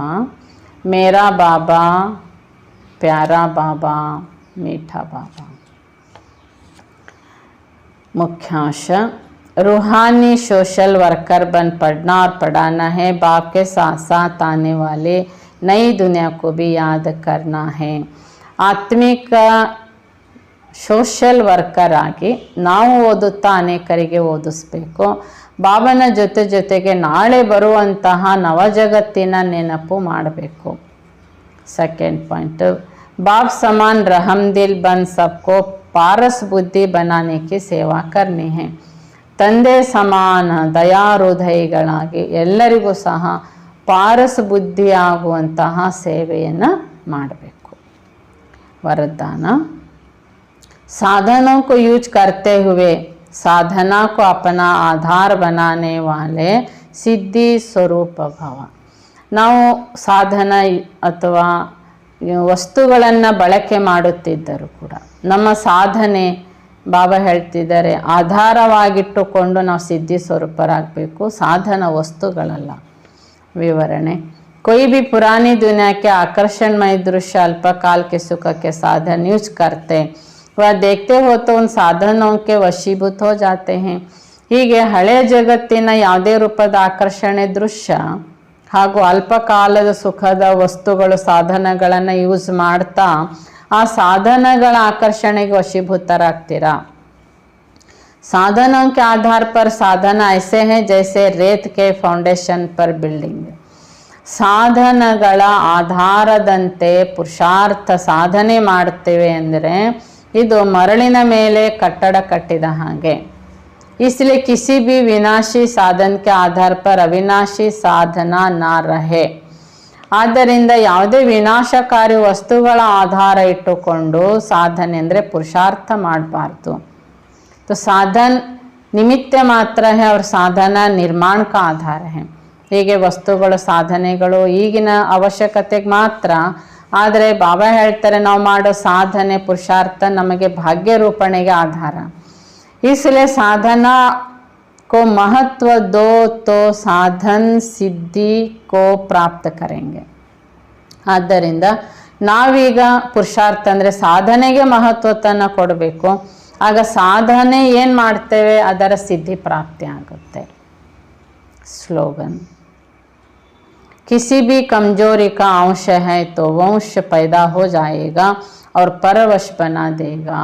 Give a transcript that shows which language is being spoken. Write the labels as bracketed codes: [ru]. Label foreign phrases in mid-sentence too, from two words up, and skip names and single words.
[hi] मेरा बाबा, प्यारा बाबा, मीठा बाबा. मुख्यांश, रूहानी [en] social worker [hi] बन पढ़ना और पढ़ाना है. बाप के साथ साथ आने वाले नई दुनिया को भी याद करना है. [kn] ಆತ್ಮಿಕ [en] social worker [kn] ಆಗಿ ನಾವು ಓದುತ್ತಾ ಅನೇಕರಿಗೆ ಓದಿಸ್ಬೇಕು. ಬಾಬನ ಜೊತೆಗೆ ನಾಳೆ ಬರುವಂತಹ ನವಜಗತ್ತಿನ ನೆನಪು ಮಾಡಬೇಕು. [en] second point, [hi] बाप समान रहमदिल बन सबको पारस बुद्धि बनाने की सेवा करनी है. [kn] ತಂದೆ ಸಮಾನ ದಯಾಹೃದಯಿಗಳಾಗಿ ಎಲ್ಲರಿಗೂ ಸಹ ಪಾರಸ್ ಬುದ್ಧಿ ಆಗುವಂತಹ ಸೇವೆಯನ್ನು ಮಾಡಬೇಕು. [hi] वरदान, साधनों को यूज करते हुए साधना को अपना आधार बनाने वाले सिद्धि स्वरूप भव. [kn] ನಾವು ಸಾಧನ ಅಥವಾ ವಸ್ತುಗಳನ್ನು ಬಳಕೆ ಮಾಡುತ್ತಿದ್ದರೂ ಕೂಡ ನಮ್ಮ ಸಾಧನೆ ಬಾಬಾ ಹೇಳ್ತಿದ್ದಾರೆ ಆಧಾರವಾಗಿಟ್ಟುಕೊಂಡು ನಾವು ಸಿದ್ಧಿ ಸ್ವರೂಪರಾಗಬೇಕು, ಸಾಧನ ವಸ್ತುಗಳಲ್ಲ. ವಿವರಣೆ, [hi] कोई भी पुरानी दुनिया के आकर्षणमय दृश्य अल्पकाल के सुख के साधन यूज करते वह देखते हो तो उन साधनों के वशीभूत हो जाते हैं. [kn] ಹೀಗೆ ಹಳೆ ಜಗತ್ತಿನ ಯಾವುದೇ ರೂಪದ ಆಕರ್ಷಣೆ ದೃಶ್ಯ ಹಾಗೂ ಅಲ್ಪಕಾಲದ ಸುಖದ ವಸ್ತುಗಳು ಸಾಧನಗಳನ್ನು ಯೂಸ್ ಮಾಡ್ತಾ ಆ ಸಾಧನಗಳ ಆಕರ್ಷಣೆಗೆ ವಶೀಭೂತರಾಗ್ತೀರಾ. [hi] साधनों के आधार पर साधन ऐसे हैं जैसे रेत के फाउंडेशन पर बिल्डिंग. [kn] ಸಾಧನಗಳ ಆಧಾರದಂತೆ ಪುರುಷಾರ್ಥ ಸಾಧನೆ ಮಾಡ್ತೇವೆ ಅಂದರೆ ಇದು ಮರಳಿನ ಮೇಲೆ ಕಟ್ಟಡ ಕಟ್ಟಿದ ಹಾಗೆ. [hi] इसलिए किसी भी विनाशी साधन के आधार पर अविनाशी साधना ना रहे. [kn] ಆದ್ದರಿಂದ ಯಾವುದೇ ವಿನಾಶಕಾರಿ ವಸ್ತುಗಳ ಆಧಾರ ಇಟ್ಟುಕೊಂಡು ಸಾಧನೆ ಅಂದರೆ ಪುರುಷಾರ್ಥ ಮಾಡಬಾರ್ದು. [hi] तो साधन निमित्त मात्र है और साधना निर्माण का आधार है. [kn] ಹೀಗೆ ವಸ್ತುಗಳು ಸಾಧನೆಗಳು ಈಗಿನ ಅವಶ್ಯಕತೆಗೆ ಮಾತ್ರ. ಆದರೆ ಬಾಬಾ ಹೇಳ್ತಾರೆ ನಾವು ಮಾಡೋ ಸಾಧನೆ ಪುರುಷಾರ್ಥ ನಮಗೆ ಭಾಗ್ಯ ರೂಪಣೆಗೆ ಆಧಾರ. [hi] इसलिए साधना को महत्व दो तो साधन सिद्धि को प्राप्त करेंगे. [kn] ಆದ್ದರಿಂದ ನಾವೀಗ ಪುರುಷಾರ್ಥ ಅಂದರೆ ಸಾಧನೆಗೆ ಮಹತ್ವವನ್ನು ಕೊಡಬೇಕು. ಆಗ ಸಾಧನೆ ಏನು ಮಾಡ್ತೇವೆ ಅದರ ಸಿದ್ಧಿ ಪ್ರಾಪ್ತಿ ಆಗುತ್ತೆ. [hi] स्लोगन किसी भी कमजोरी का अंश है तो वंश पैदा हो जाएगा और परवश बना देगा.